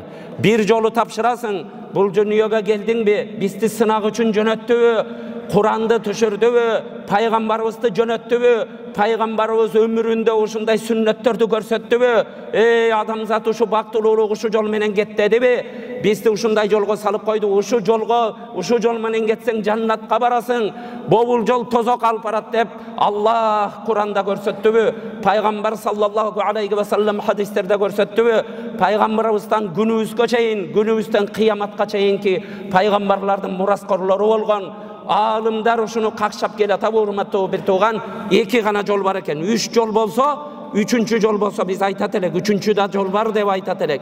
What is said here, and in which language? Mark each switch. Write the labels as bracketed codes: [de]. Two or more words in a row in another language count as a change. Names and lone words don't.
[ky] Bir жолу тапшырасың, бул дүйнөгө келдиңби, бизди сынак үчүн жөнөттүбү, Куранды түшүрдүбү, пайгамбарыбызды жөнөттүбү, пайгамбарыбыз өмүрүндө ушундай сүннөттөрдү көрсөттүбү? Адамзат ушу бактылуулук ушу жол менен кет дедиби? Бизди ушундай жолго салып койду. Ушу жол менен кетсең жаннатка барасың. Бул жол тозок алып барат деп Аллах Куранда көрсөттүбү? Пайгамбар [ar] صلى الله عليه وسلم [ky] хадистерде көрсөттүбү? Пайгамбарыбыздан күнүбүзгө чейин, күнүбүздөн кыяматка чейинки пайгамбарлардын мураскорлору болгон алымдар ушуну какшап келатабы, урматтуу бир тууган? 2 гана жол бар экен. 3 жол болсо, 3-чү жол болсо биз айтат элек, 3-чү да жол бар деп айтат элек.